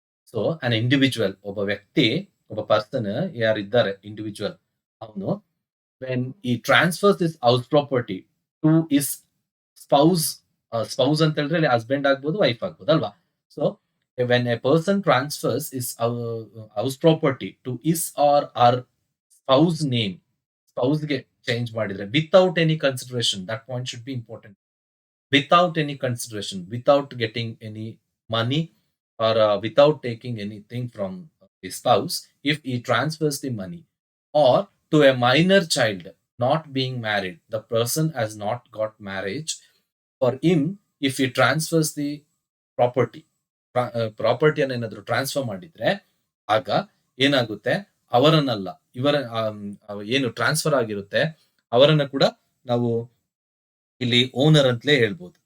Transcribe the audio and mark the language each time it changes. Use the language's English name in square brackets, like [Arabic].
[English] so an individual, [Kannada] ಒಬ್ಬ ವ್ಯಕ್ತಿ, ಒಬ್ಬ ಪರ್ಸನ್ ಯಾರಿದ್ದಾರೆ ಇಂಡಿವಿಜುವಲ್, ಅವನು [English] When he transfers his house property to his spouse. [Kannada] Spouse ಅಂತ ಹೇಳಿದ್ರೆ ಇಲ್ಲಿ ಹಸ್ಬೆಂಡ್ ಆಗ್ಬೋದು, ವೈಫ್ ಆಗ್ಬೋದು ಅಲ್ವಾ? [English] so when a person transfers his house property to his or her spouse name, [Kannada] ಸ್ಪೌಸ್ಗೆ change ಮಾಡಿದ್ರೆ [English] Without any consideration, that point should be important. Without any consideration, without getting any money, or without taking anything from the spouse, if he transfers the money, or to a minor child not being married, the person has not got marriage. For him, if he transfers the [Kannada] property, ಪ್ರಾಪರ್ಟಿಯನ್ನು ಏನಾದ್ರು transfer ಮಾಡಿದ್ರೆ ಆಗ ಏನಾಗುತ್ತೆ, ಅವರನ್ನಲ್ಲ, ಇವರ ಏನು transfer ಆಗಿರುತ್ತೆ ಅವರನ್ನ ಕೂಡ ನಾವು ಇಲ್ಲಿ ಓನರ್ ಅಂತಲೇ ಹೇಳ್ಬೋದು.